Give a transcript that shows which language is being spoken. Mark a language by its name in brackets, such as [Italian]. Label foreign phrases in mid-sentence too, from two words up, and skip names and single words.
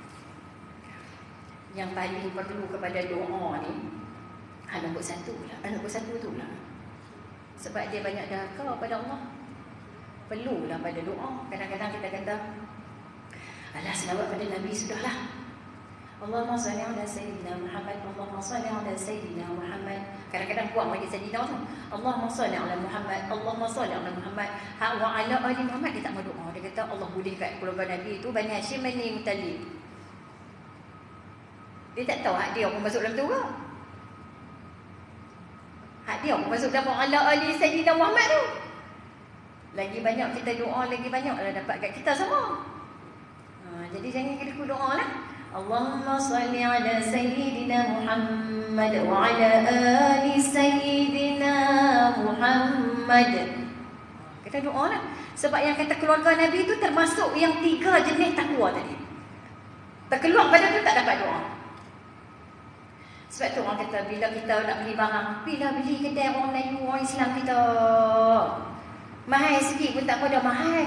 [Malay] Yang paling perlu kepada doa ni, nombor 1 lah. Nombor 1 tu lah. Sebab dia banyak dahaka pada Allah. Perlulah pada doa. Kadang-kadang kita kata, alah selawat pada Nabi sudahlah. [Arabic] اللهم صل على سيدنا محمد، اللهم صل على سيدنا محمد. [Malay] Kadang-kadang buat majlis Sayyidina tu, [Arabic] اللهم صل على محمد, اللهم صل على محمد. Hak وعلى آل محمد, [Malay] dia tak mau doa. Dia kata Allah boleh kat keluarga Nabi tu Bani Hashim, Bani Muttalib. Dia tak tahu hak dia pun masuk dalam tu ke? Hak dia pun masuk dalam [Arabic] على آل سيدنا محمد [Malay] tu. Lagi banyak kita doa, lagi banyaklah dapat kat kita semua. Jadi jangan kira doa lah. [Arabic] اللهم صل على سيدنا محمد وعلى آل سيدنا محمد. [Malay] Kita doa lah. Sebab yang kata keluarga Nabi tu termasuk yang 3 jenis takwa tadi. Terkeluar pada tu tak dapat doa. Sebab tu orang kata bila kita nak beli barang, bila beli kedai orang Melayu, orang Islam kita mahal sikit pun tak apa, dah mahal.